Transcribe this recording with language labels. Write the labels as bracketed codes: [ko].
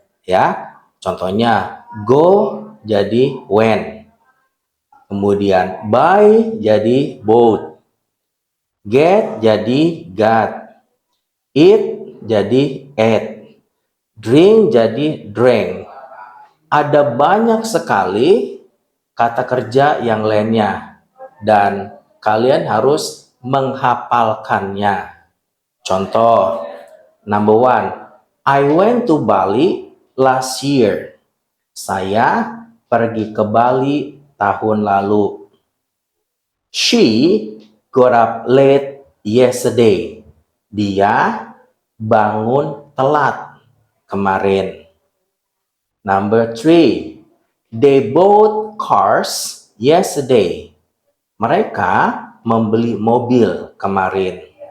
[id] Ya, contohnya go jadi went, kemudian buy jadi bought, get jadi got, eat jadi ate, drink jadi drank. Ada banyak sekali kata kerja yang lainnya dan kalian harus menghafalkannya. Contoh, [en] number 1, I went to Bali last year. [id] Saya pergi ke Bali tahun lalu. [en] She got up late yesterday. [id] Dia bangun telat kemarin. [en] Number 3, they bought cars yesterday. [id] Mereka membeli mobil kemarin.